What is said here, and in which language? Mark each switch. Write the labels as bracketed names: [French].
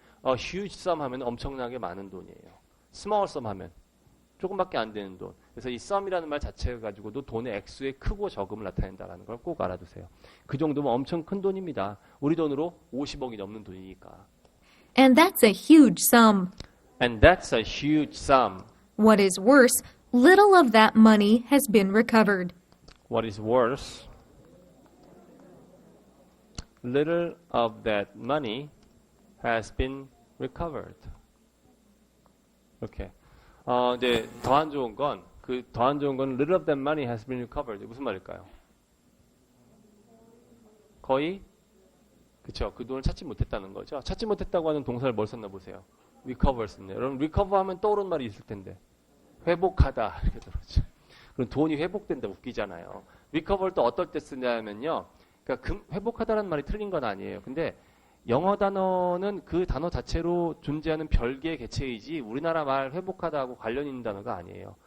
[English] huge sum [Korean] 하면 엄청나게 많은 돈이에요. [English] small sum [Korean] 하면 조금밖에 안 되는 돈. 그래서 이 sum이라는 말 자체가 가지고도 돈의 액수의 크고 적음을 나타낸다는 걸 꼭 알아두세요. 그 정도면 엄청 큰 돈입니다. 우리 돈으로 50억이 넘는 돈이니까. [English] And that's a huge sum. And that's a huge sum. What is worse, little of that money has been recovered. What is worse, little of that money has been recovered. [Korean] 이렇게. 이제 더 안 좋은 건, [English] little of that money has been recovered. [Korean] 무슨 말일까요? 거의, 그쵸. 그 돈을 찾지 못했다는 거죠. 찾지 못했다고 하는 동사를 뭘 썼나 보세요. recover 썼네요. 여러분, recover 하면 떠오르는 말이 있을 텐데. 회복하다. 이렇게 들었죠. 그럼 돈이 회복된다 웃기잖아요. recover 또 어떨 때 쓰냐면요. 그러니까 회복하다라는 말이 틀린 건 아니에요. 근데 영어 단어는 그 단어 자체로 존재하는 별개의 개체이지 우리나라 말 회복하다하고 관련 있는 단어가 아니에요.